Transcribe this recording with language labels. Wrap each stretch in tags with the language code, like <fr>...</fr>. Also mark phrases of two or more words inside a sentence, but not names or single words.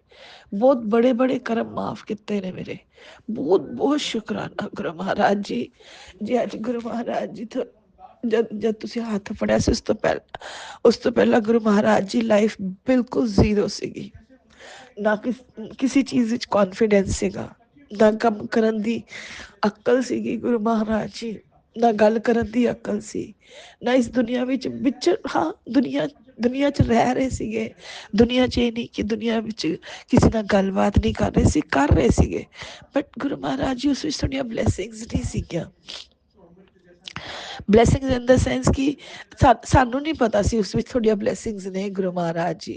<pa>ਬਹੁਤ ਵੱਡੇ ਵੱਡੇ ਕਰਮ ਮਾਫ਼ ਕੀਤੇ ਨੇ ਮੇਰੇ। ਬਹੁਤ ਬਹੁਤ ਸ਼ੁਕਰਾਨਾ ਗੁਰੂ ਮਹਾਰਾਜ ਜੀ। ਜੀ ਅੱਜ ਗੁਰੂ ਮਹਾਰਾਜ ਜੀ ਤੋਂ ਜਬ ਜਬ ਤੁਸੀਂ ਹੱਥ ਫੜਿਆ ਸੇ ਉਸ ਤੋਂ ਪਹਿਲਾਂ ਗੁਰੂ ਮਹਾਰਾਜ ਜੀ ਲਾਈਫ਼ ਬਿਲਕੁਲ ਜ਼ੀਰੋ ਸੀਗੀ। ਨਾ ਕਿਸੇ ਚੀਜ਼ ਵਿੱਚ ਕੌਨਫ਼ੀਡੈਂਸ ਸੀਗਾ, ਨਾ ਕੰਮ ਕਰਨ ਦੀ ਅਕਲ ਸੀਗੀ ਗੁਰੂ ਮਹਾਰਾਜ ਜੀ। ਨਾ ਗੱਲ ਕਰਨ ਦੀ ਅਕਲ ਸੀ, ਨਾ ਇਸ ਦੁਨੀਆ ਵਿੱਚ ਹਾਂ ਦੁਨੀਆ ਦੁਨੀਆ 'ਚ ਰਹਿ ਰਹੇ ਸੀਗੇ। ਦੁਨੀਆ 'ਚ ਇਹ ਨਹੀਂ ਕਿ ਦੁਨੀਆ ਵਿੱਚ ਕਿਸੇ ਨਾਲ ਗੱਲਬਾਤ ਨਹੀਂ ਕਰ ਰਹੇ ਸੀ, ਕਰ ਰਹੇ ਸੀਗੇ, ਬਟ ਗੁਰੂ ਮਹਾਰਾਜ ਜੀ ਉਸ ਵਿੱਚ ਤੁਹਾਡੀਆਂ ਬਲੈਸਿੰਗਸ ਨਹੀਂ ਸੀਗੀਆਂ। ਬਲੈਸਿੰਗਸ</pa> <en>in the sense</en> <pa>ਕਿ ਸਾਨੂੰ ਨਹੀਂ ਪਤਾ ਸੀ ਉਸ ਵਿੱਚ ਤੁਹਾਡੀਆਂ ਬਲੈਸਿੰਗਸ ਨੇ ਗੁਰੂ ਮਹਾਰਾਜ ਜੀ।</pa>